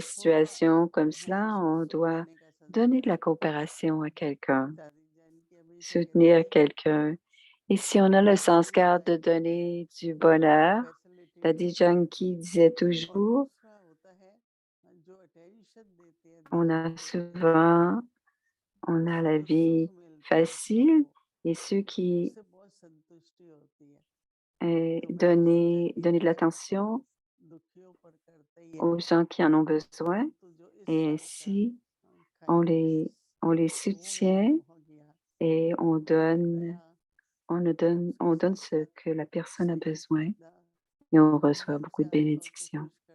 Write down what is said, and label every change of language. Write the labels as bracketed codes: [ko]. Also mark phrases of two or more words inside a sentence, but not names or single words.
[hi] थोड़ा [fr] situations comme [hi] हाँ [fr] cela, [hi] उसको [fr] on doit [hi] देने का [fr] donner [hi] संस्कार [fr] de la [hi] होता है। [fr] coopération à quelqu'un, [hi] दादी जान की अभी से कहती [fr] soutenir [hi] थी [fr] quelqu'un. Et si on a le sens [hi] फैसिलिटी [fr] cœur de [hi] टाइम [fr] donner du bonheur, [hi] फैसिलिटी [fr] Daddy [hi] टाइम [fr] Janki disait [hi] और [fr] toujours, [hi] दूसरा होता है जो अटेंशन [fr] On a souvent, on a la vie facile et ceux qui donner de l'attention aux gens qui en ont besoin et ainsi on les, on les soutient et on donne ce que la personne a besoin et on reçoit beaucoup de bénédictions.